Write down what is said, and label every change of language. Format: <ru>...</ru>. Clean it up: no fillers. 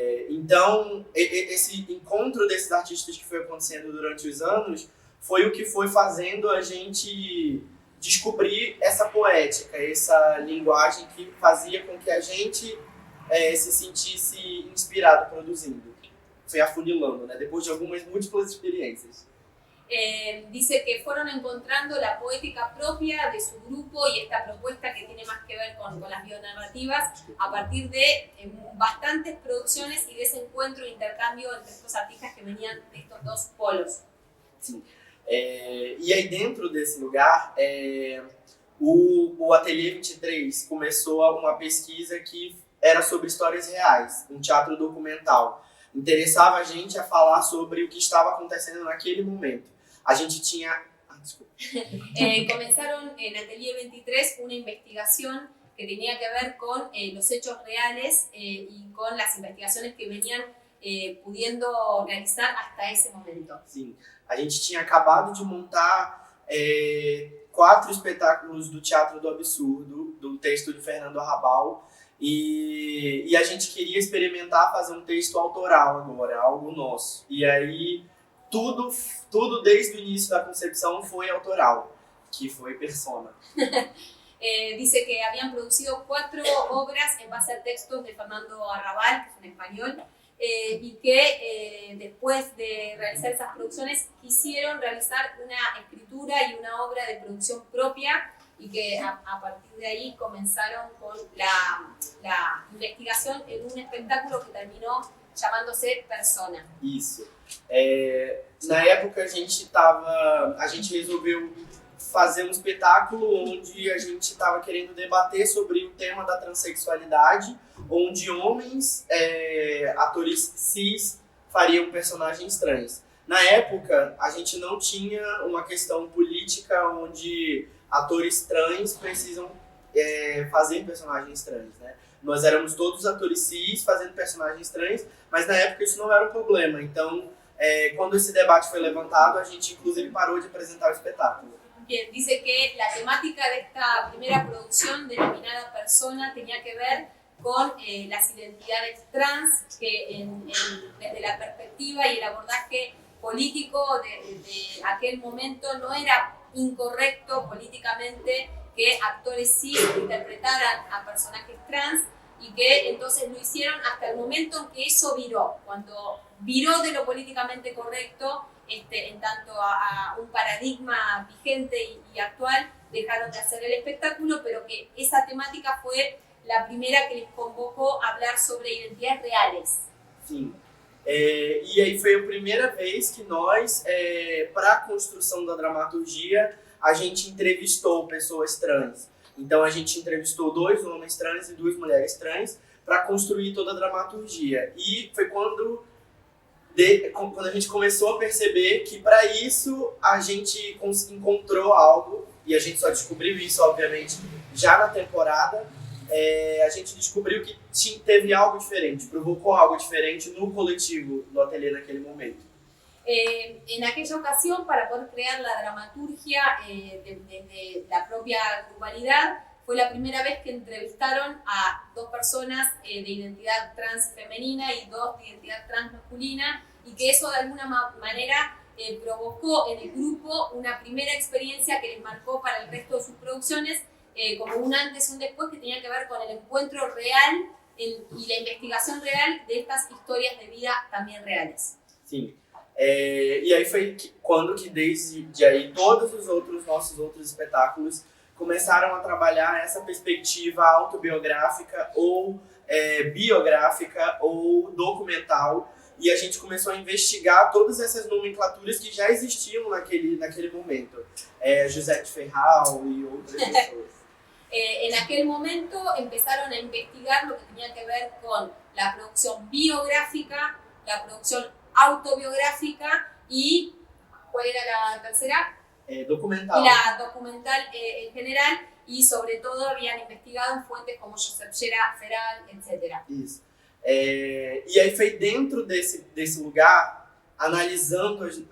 <pt>Então, esse encontro desses artistas que foi acontecendo durante os anos foi o que foi fazendo a gente descobrir essa poética, essa linguagem que fazia com que a gente se sentisse inspirado produzindo. Foi afunilando, né? Depois de algumas múltiplas experiências.</pt> <es>Dice que fueron encontrando la poética propia de su grupo y esta propuesta que tiene más que ver con las bionarrativas a partir de bastantes producciones y de ese encuentro e intercambio entre estos artistas que venían de estos dos polos.</es> <pt>Sim. E aí dentro desse lugar, o Ateliê 23 começou uma pesquisa que era sobre histórias reais, um teatro documental. Interessava a gente a falar sobre o que estava acontecendo naquele momento. A gente tinha... desculpa.</pt> <es>Comenzaron en Ateliê 23 una investigación que tenía que ver con los hechos reales y con las investigaciones que venían pudiendo realizar hasta ese momento.</es> <pt>Sim. A gente tinha acabado de montar 4 espetáculos do Teatro do Absurdo, do texto de Fernando Arrabal, e a gente queria experimentar fazer um texto autoral agora, algo nosso. E aí tudo desde o início da concepção foi autoral, que foi Persona.</pt> <es>Dice que habían producido 4 obras en base a textos de Fernando Arrabal, que es un español, y que después de realizar esas producciones quisieron realizar una escritura y una obra de producción propia y que a partir de ahí comenzaron con la investigación en un espectáculo que terminó chamándose Persona.</es> <pt>Isso. Na época a gente resolveu fazer um espetáculo onde a gente estava querendo debater sobre o tema da transexualidade, onde homens, atores cis, fariam personagens trans. Na época, a gente não tinha uma questão política onde atores trans precisam fazer personagens trans, né? Nós éramos todos atores cis fazendo personagens trans, mas na época isso não era um problema. Então, quando esse debate foi levantado, a gente inclusive parou de apresentar o espetáculo.</pt> <es>Bien, dice que la temática de esta primera producción denominada Persona tenía que ver con las identidades trans, que desde la perspectiva y el abordaje político de aquel momento no era incorrecto políticamente que actores cis interpretaran a personajes trans y que entonces lo hicieron hasta el momento en que eso viró, cuando viró de lo políticamente correcto en tanto a un paradigma vigente y actual, dejaron de hacer el espectáculo, pero que esa temática fue la primera que les convocó a hablar sobre identidades reales.</es> <pt>Sim. E aí foi a primeira vez que nós, para a construção da dramaturgia, a gente entrevistou pessoas trans. Então a gente entrevistou 2 homens trans e 2 mulheres trans para construir toda a dramaturgia. E foi quando a gente começou a perceber que para isso a gente encontrou algo, e a gente só descobriu isso, obviamente, já na temporada, a gente descobriu que teve algo diferente, provocou algo diferente no coletivo do ateliê naquele momento.</pt> <es>En aquella ocasión, para poder crear la dramaturgia de la propia grupalidad, fue la primera vez que entrevistaron a 2 personas de identidad trans femenina y 2 de identidad trans masculina, y que eso de alguna manera provocó en el grupo una primera experiencia que les marcó para el resto de sus producciones, como un antes y un después, que tenía que ver con el encuentro real y la investigación real de estas historias de vida también reales.</es> <pt>Sim. E aí foi quando que desde aí todos os nossos outros espetáculos começaram a trabalhar essa perspectiva autobiográfica ou biográfica ou documental, e a gente começou a investigar todas essas nomenclaturas que já existiam naquele momento. José de Ferral e outras pessoas.</pt> <es>En aquel momento empezaron a investigar lo que tenía que ver con la producción biográfica, la producción autobiográfica y, ¿cuál era la tercera? Documental. La documental en general, y sobre todo habían investigado en fuentes como Josep Feral, etc.</es> <pt>Isso. E aí foi dentro desse lugar, analisando...</pt>